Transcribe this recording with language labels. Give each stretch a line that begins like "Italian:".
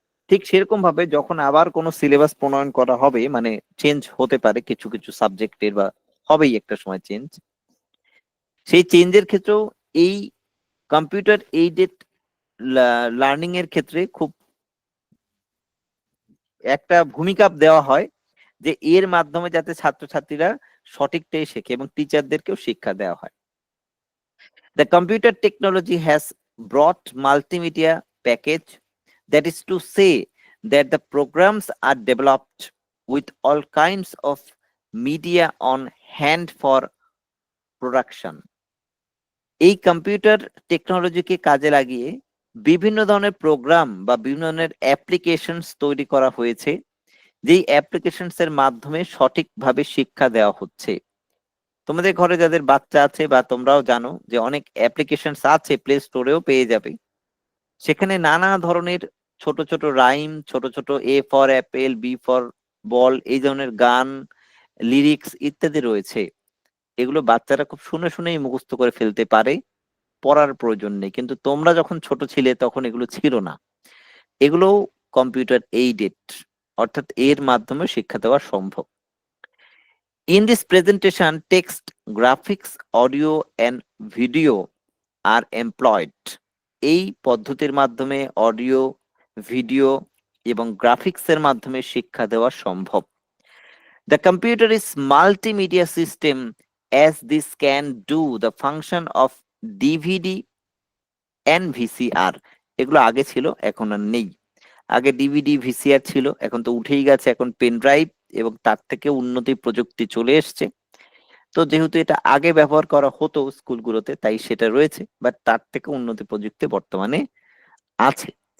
Bangla: ঠিক সেরকম ভাবে যখন আবার কোনো সিলেবাস প্রণয়ন করা হবে, মানে চেঞ্জ হতে পারে কিছু কিছু সাবজেক্টের, বা হবেই একটা সময় চেঞ্জ, সেই চেঞ্জের ক্ষেত্রেও এই কম্পিউটার এইডেড লার্নিং এর ক্ষেত্রে খুব একটা ভূমিকা দেওয়া হয় যে এর মাধ্যমে যাতে ছাত্রছাত্রীরা সঠিকটাই শেখে এবং টিচারদেরকেও শিক্ষা দেওয়া হয়।
English: The computer technology has brought multimedia package, that is to say that the programs are developed with all kinds of media on hand for production.
Bangla: এই কম্পিউটার টেকনোলজিকে কাজে লাগিয়ে বিভিন্ন ধরনের প্রোগ্রাম বা বিভিন্ন ধরনের অ্যাপ্লিকেশনস তৈরি করা হয়েছে, যেই অ্যাপ্লিকেশনস এর মাধ্যমে সঠিকভাবে শিক্ষা দেওয়া হচ্ছে। তোমাদের ঘরে যাদের বাচ্চা আছে বা তোমরাও জানো যে অনেক অ্যাপ্লিকেশনস আছে, প্লে স্টোরেও পেয়ে যাবে। সেখানে নানা ধরনের ছোট ছোট রাইম, ছোট ছোট A for Apple, B for ball, এই ধরনের গান, লিরিক্স ইত্যাদি রয়েছে। এগুলো বাচ্চারা খুব শুনে শুনেই মুখস্থ করে ফেলতে পারে, পড়ার প্রয়োজন নেই। কিন্তু তোমরা যখন ছোট ছিলে তখন এগুলো ছিল না। এগুলো কম্পিউটার এইডেড, অর্থাৎ এর মাধ্যমে শিক্ষা দেওয়া সম্ভব।
English: In this presentation, text, graphics, audio and video are employed.
Bangla: এই পদ্ধতির মাধ্যমে অডিও, ভিডিও এবং গ্রাফিক্স এর মাধ্যমে শিক্ষা দেওয়া সম্ভব।
English: The computer is multimedia system as this can do the function of DVD and VCR.
Bangla: এগুলো আগে ছিল, এখন আর নেই। আগে ডিভিডি ভিসিআর ছিল, এখন তো উঠেই গেছে, এখন পেন ড্রাইভ এবং তার থেকে উন্নতি প্রযুক্তি চলে এসছে। তো যেহেতু এটা আগে ব্যবহার করা হতো স্কুলগুলোতে, তাই সেটা রয়েছে, বাট তার থেকে উন্নতি প্রযুক্তি বর্তমানে আছে।